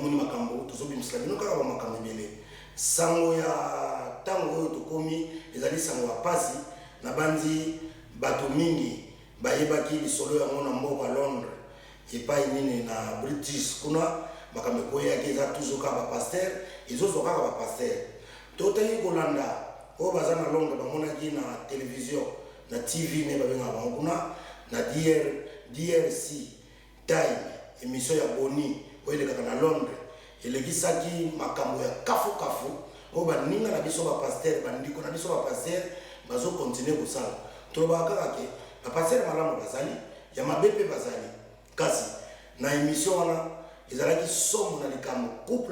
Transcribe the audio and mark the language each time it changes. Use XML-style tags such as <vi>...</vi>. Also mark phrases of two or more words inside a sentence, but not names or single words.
<ln>moni makambo tozobimisela bino kaka bamakambo ebele sango ya ntango oyo tokomi ezali sango ya pasi na bandi bato mingi bayebaki lisolo yango na mboka ya Londres epai nini na British kuna makambo ekoyaki eza toujours kaka bapaster ezozwa kaka bapaster totangi kolanda oyo baza na Londres bamonaki na télévision na TV ne babengaka bango kuna na DRC time émission ya Boni oyo elekaka na Londres elekisaki makambo ya kafu oyo baninga na biso bapaster bandiko na biso bapaster bazokontinue kosala tolobaka kaka ke bapaster malamu bazali ya mabe mpe bazali kasi na émission wana ezalaki somo na likambo couple</ln>